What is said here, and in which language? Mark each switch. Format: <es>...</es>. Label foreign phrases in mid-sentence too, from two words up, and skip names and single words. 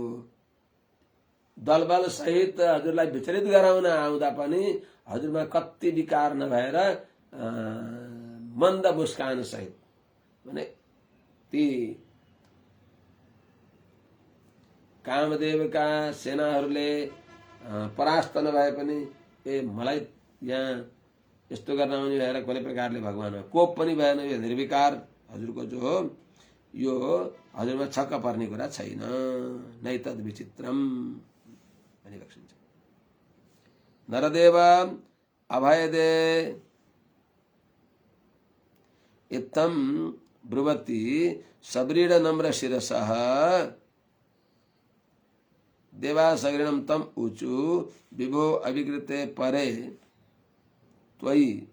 <ne>दलबल सहित हजुरलाई विचलित गराउन आउँदा पनि हजुरमा कति विकार नभएर मन्द मुस्कान सहित, भने ती कामदेवका सेनाहरूले परास्त नभए पनि मलाई यहाँ यस्तो गर्न आउने भएर कुनै प्रकारले भगवानमा कोप पनि भएन। यो निर्विकार हजुरको जो हो यो हजुरमा छक्क पर्ने कुरा छैन।</ne> <sa>नैतद् विचित्रम</sa> <ne>भनिबक्सिन्छ।</ne> <sa>नरदेव अभय दे इत्थं ब्रुवति सबरीड नम्र शिरसः देवासगृणं तम ऊचु विभो अभिकृते परे त्वयि</sa>